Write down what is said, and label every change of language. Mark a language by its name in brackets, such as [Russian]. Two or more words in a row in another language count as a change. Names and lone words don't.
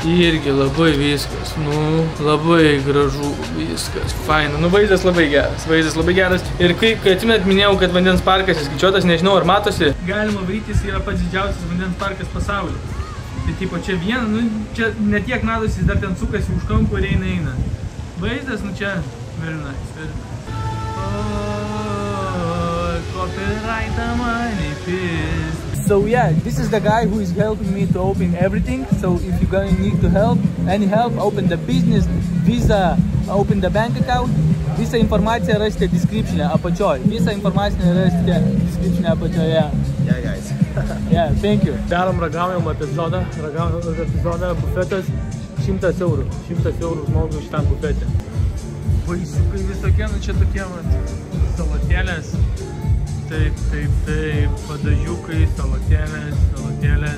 [Lithuanian] Irgi labai viskas. Nu, labai gražu. Viskas. Faina. Nu, vaizdas labai geras. Vaizdas labai geras. Ir kai atsimenat, minėjau, kad vandens parkas įskaičiuotas, nežinau, ar matosi. Galima varytis, yra pats didžiausias vandens parkas pasaulyje. Tai tipo čia viena, nu, čia netiek matosi, dar ten sukasi už kampų ir eina. Vaizdas, nu čia, [English] very nice, very nice. Copyright money piece. So yeah, this is the guy who is helping me to open everything. So if you're gonna need to help, any help, open the business, visa, open the bank account. [Lithuanian] Visą informaciją rasite description apačioj. Visą informaciją rasite description apačioje. [English] Yeah, guys. Yeah, thank you. [Lithuanian] Darom ragaujam epizodą. Bufetas 100 eurų. 100 eurų žmogui šitam bufete. Vaisiukai visokie, nu čia tokie salotėlės. Taip, padažiukai, salotėlės.